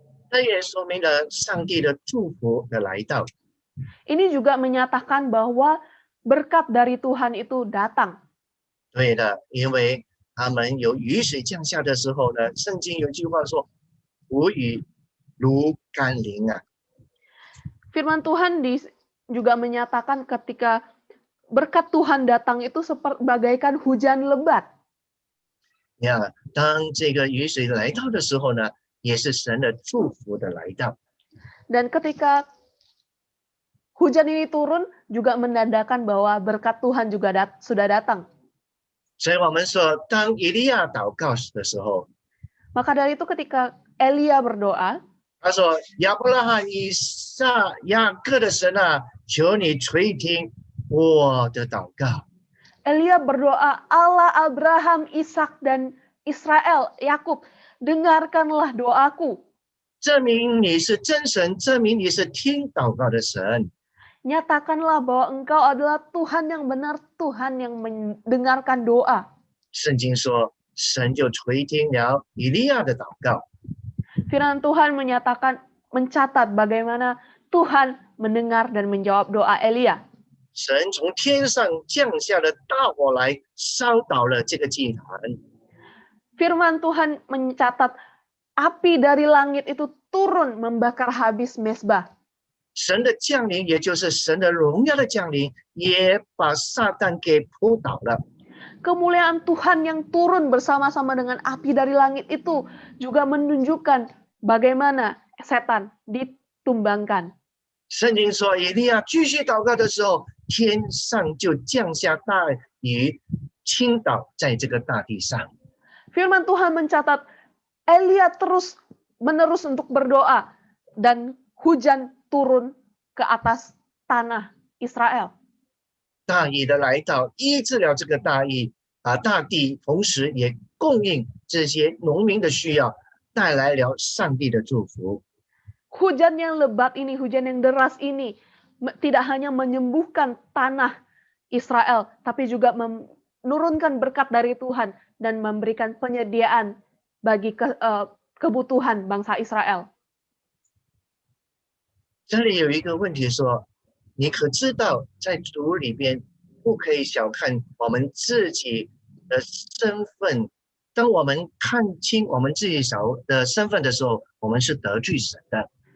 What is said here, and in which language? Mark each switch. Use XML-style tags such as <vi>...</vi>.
<zh>这也说明了上帝的祝福的来到。</zh> <id>Ini juga menyatakan bahwa berkat dari Tuhan itu datang.</id> <zh>对的，因为他们有雨水降下的时候呢，圣经有句话说：“福雨如甘霖啊。”</zh> <id>Firman Tuhan juga menyatakan ketika berkat Tuhan datang itu bagaikan hujan lebat.</id> <zh>呀，当这个雨水来到的时候呢，也是神的祝福的来到。</zh> <id>Dan ketika hujan ini turun juga menandakan bahwa berkat Tuhan juga sudah datang.</id> <zh>所以我们说，当以利亚祷告的时候，</zh> <id>Maka dari itu ketika Elia berdoa,</id> <zh>他说：“亚伯拉罕、以撒、雅各的神啊，求你垂听我的祷告。”</zh> <id>Elia berdoa, Allah Abraham, Ishak dan Israel, Yakub, dengarkanlah doaku.</id> <zh>证明你是真神，证明你是听祷告的神。</zh> <id>Nyatakanlah bahwa engkau adalah Tuhan yang benar, Tuhan yang mendengarkan doa.</id> <zh>圣经说，神就垂听了以利亚的祷告。</zh> <id>Firman Tuhan mencatat bagaimana Tuhan mendengar dan menjawab doa Elia.</id> <zh>神从天上降下了大火来，烧倒了这个祭坛。</zh> <id>Firman Tuhan mencatat api dari langit itu turun membakar habis mezbah.</id> <zh>神的降临，也就是神的荣耀的降临，也把撒旦给扑倒了。</zh> <id>Kemuliaan Tuhan yang turun bersama-sama dengan api dari langit itu juga menunjukkan bagaimana setan ditumbangkan.</id> <zh>圣经说，以利亚继续祷告的时候，天上就降下大雨，倾倒在这个大地上。</zh> <id>Firman Tuhan mencatat Elia terus-menerus untuk berdoa dan hujan turun ke atas tanah Israel.</id> <zh>大义的来到，医治了这个大地，同时也供应这些农民的需要，带来了上帝的祝福。</zh> <id>Hujan yang lebat ini, hujan yang deras ini, tidak hanya menyembuhkan tanah Israel, tapi juga menurunkan berkat dari Tuhan dan memberikan penyediaan bagi kebutuhan bangsa Israel.</id> <zh>这里有一个问题说，你可知道在主里边不可以小看我们自己的身份。当我们看清我们自己的身份的时候，我们是得罪神的。</zh>